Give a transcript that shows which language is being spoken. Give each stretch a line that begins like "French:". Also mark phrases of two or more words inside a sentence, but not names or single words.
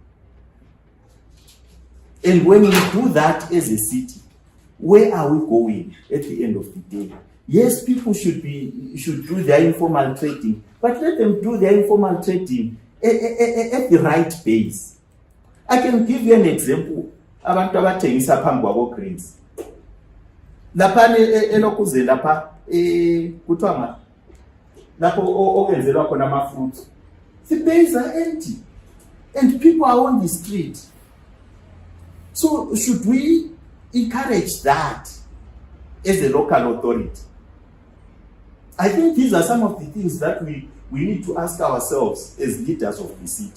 English: And when we do that as a city, where are we going at the end of the day? Yes, people should do their informal trading, but let them do their informal trading at the right pace. I can give you an example.
North Ndebele: Abantu abathengisa phambi kwabo grains. Lapha elokuze lapha kuthiwa ma lapho okwenzelwa khona ama fruits.
English: The bays are empty and people are on the street. So should we encourage that as a local authority? I think these are some of the things that we need to ask ourselves as leaders of the city.